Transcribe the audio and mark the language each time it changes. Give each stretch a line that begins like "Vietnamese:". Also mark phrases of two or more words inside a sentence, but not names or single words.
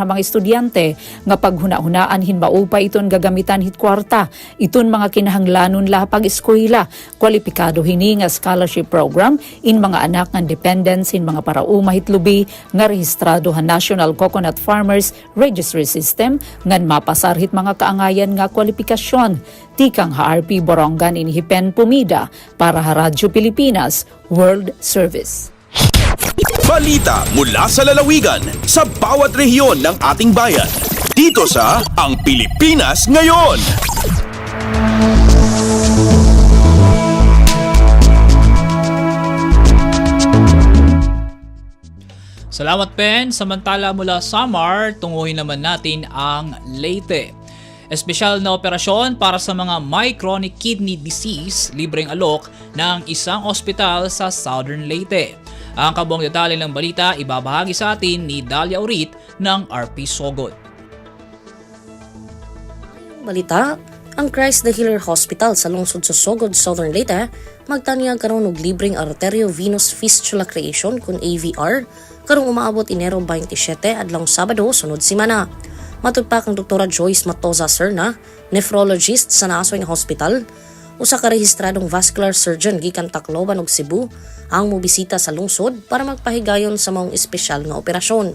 Waray: ha mga estudyante nga paghuna-hunaan hinmaupa iton gagamitan hit kwarta iton mga kinahanglanon la pag-eskwela kwalipikado hini nga scholarship program in mga anak ng dependents in mga parauma hitlubi nga rehistrado ha National Coconut Farmers Registry System ngan mapasar hit mga kaangayan nga kwalifikasyon. Tikang HRP Borongan inihipen Pumida para ha Radyo Pilipinas World Service.
Filipino: Balita mula sa lalawigan sa bawat rehiyon ng ating bayan. Dito sa Ang Pilipinas Ngayon. Salamat Pen. Samantala mula Samar, tunguhin naman natin ang Leyte. Espesyal na operasyon para sa mga may
English: chronic kidney disease,
Filipino: libreng alok ng isang ospital sa Southern Leyte. Ang kabuang detalye ng balita ibabahagi sa atin ni Dalia Urit ng RP Sogod.
Cebuano: Balita, ang Christ the Healer Hospital sa lungsod sa Sogod, Southern Leyte, magtanyag karon og libreng
English: arteriovenous fistula creation
Cebuano: kun AVR karong umaabot Enero 27 adlong Sabado sunod semana. Matud pa kang Dr. Joyce Matoza Serna, nephrologist sa naasoy nga hospital, usa ka rehistradong
English: vascular surgeon
Cebuano: gikan Tacloban ug Cebu ang mobisita sa lungsod para magpahigayon sa maong espesyal nga operasyon.